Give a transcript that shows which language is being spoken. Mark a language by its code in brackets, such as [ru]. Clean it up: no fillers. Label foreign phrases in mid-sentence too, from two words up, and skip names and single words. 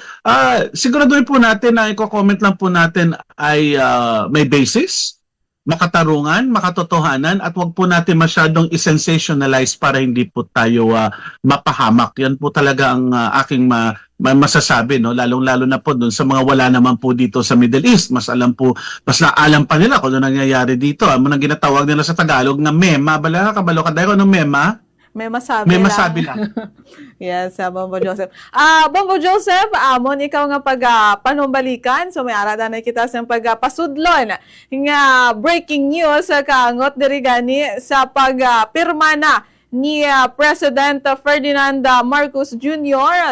[tl] Siguraduhin po natin na i-comment lang po natin ay may basis, makatarungan, makatotohanan, at wag po natin masyadong i-sensationalize para hindi po tayo mapahamak. Yan po talaga ang aking masasabi, no? Lalong-lalo na po doon sa mga wala naman po dito sa Middle East. Mas naalam pa nila kung ano nangyayari dito. [hil] Ano nang ginatawag nila sa Tagalog na mema. Bala, kabalo ka dahil ng mema? [tl] May masabi lang. Yes, Bombo Joseph. [hil] Bombo Joseph, amon ikaw nga panumbalikan, so may arada na kita sa pagpasudlon nga [en] breaking news [hil] kaangot diri gani sa pagpirma na ni President Ferdinand Marcos Jr.